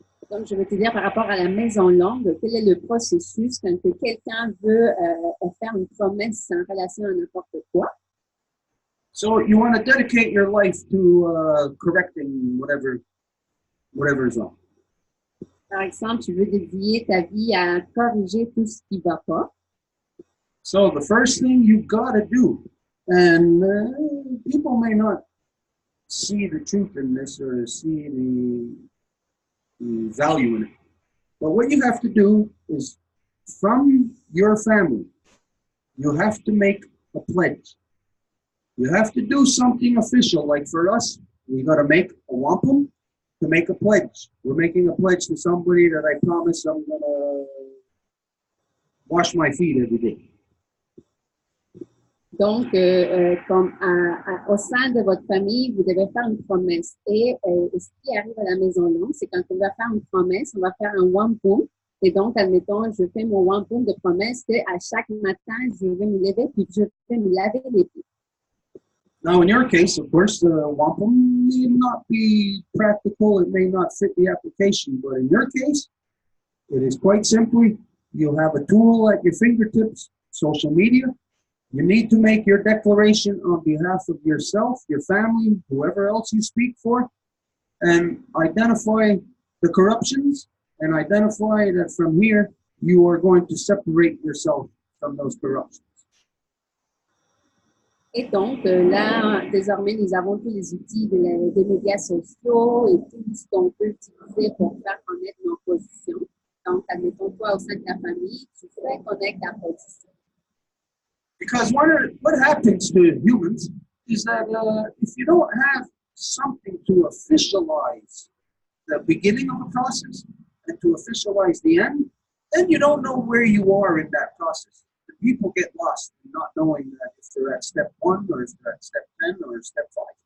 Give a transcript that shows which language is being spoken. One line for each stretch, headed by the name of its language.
French: Donc, je vais te dire par rapport à la maison longue, quel est le processus quand quelqu'un veut faire une promesse en relation à n'importe quoi.
English: So you want to dedicate your life to correcting whatever is wrong.
French: Par exemple, tu veux dédier ta vie à corriger tout ce qui ne va pas.
English: So the first thing you got to do, and people may not see the truth in this or see the value in it. But what you have to do is, from your family, you have to make a pledge. You have to do something official. Like for us, we got to make a wampum to make a pledge. We're making a pledge to somebody that I promise I'm going to wash my feet every day.
French: Donc, comme au sein de votre famille, vous devez faire une promesse. Et ce qui arrive à la maison longue, c'est quand on va faire une promesse, on va faire un wampum. Et donc, admettons, je fais mon wampum de promesse qu'à chaque matin, je vais me lever puis je vais me laver les pieds.
English: Now, in your case, of course, the wampum may not be practical. It may not fit the application. But in your case, it is quite simply, you have a tool at your fingertips, social media. You need to make your declaration on behalf of yourself, your family, whoever else you speak for, and identify the corruptions and identify that from here you are going to separate yourself from those corruptions.
French: Et donc, là, désormais, nous avons tous les outils des médias sociaux et tout ce qu'on peut utiliser pour faire connaître nos positions. Donc, admettons, toi, au sein de ta famille, tu fais connaître ta position.
English: Because what happens to humans is that if you don't have something to officialize the beginning of the process and to officialize the end, then you don't know where you are in that process. And people get lost in not knowing that if they're at step 1 or if they're at step 10 or step 5.